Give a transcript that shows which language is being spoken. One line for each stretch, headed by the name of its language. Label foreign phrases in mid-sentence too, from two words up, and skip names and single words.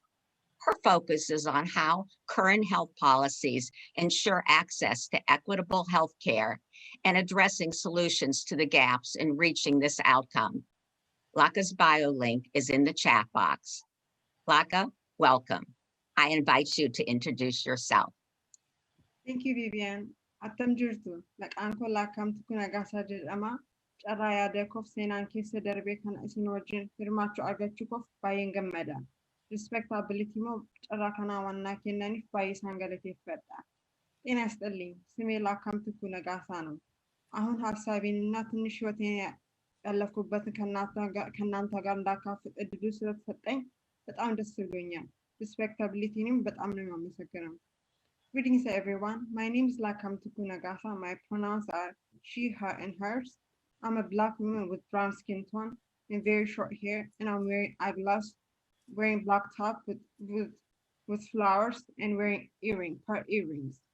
English: Her focus is on how current health policies ensure access to equitable health care and addressing solutions to the gaps in reaching this outcome. Laka's bio link is in the chat box. Laka, welcome. I invite you to introduce yourself. Thank you, Vivian.
Oromo: Attam jirtu, maqaan koo Lakkamtuu Negassa jedhama. Carraa yaada koof seenaan keessa darbee kana isin wajjin hirmaachuu argachuuf baay'een gammada. Respectability moo carraa kanaa wannaa kennaniif baay'ee isaan galateeffadha.
Amharic: ጤና ይስጥልኝ። ስሜ ላካምትኩ ነጋሳ ነው። አሁን ሀሳቤንና ትንሽ ህይወቴን ያለፍኩበትን ከእናንተ ጋር እንዳካፍል እድሉ ስለተሰጠኝ በጣም ደስ ብሎኛል። ሪስፔክታቢሊቲንም በጣም ነው የማመሰግነው።
English: Greetings everyone. My name is Lakamtuku Negassa. My pronouns are she, her, and hers. I'm a Black woman with brown skin tone and very short hair, and I'm wearing eyeglasses, wearing black top with flowers, and wearing earrings.